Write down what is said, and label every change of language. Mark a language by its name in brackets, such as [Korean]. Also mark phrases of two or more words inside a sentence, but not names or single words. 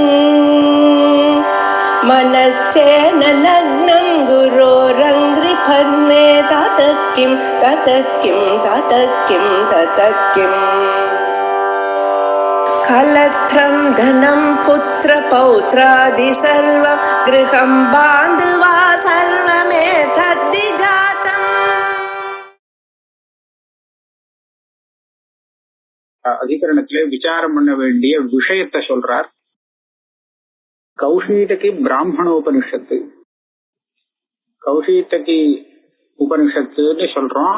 [Sanskrit] मनश्चेन लग्नं गुरोरङ्घ्रिपद्मे ततः किं कलत्रं धनं पुत्रपौत्रादि सर्वं गृहं बान्धवा सर्वमेतद्धि जातम्. [Tamil] அதிகரணத்திலே விசாரம் பண்ண வேண்டிய விஷயத்தை சொல்றார். கௌஷீதகி பிராமணோபனிஷத்து, கௌஷீதகி உபனிஷத்துன்னு சொல்றோம்.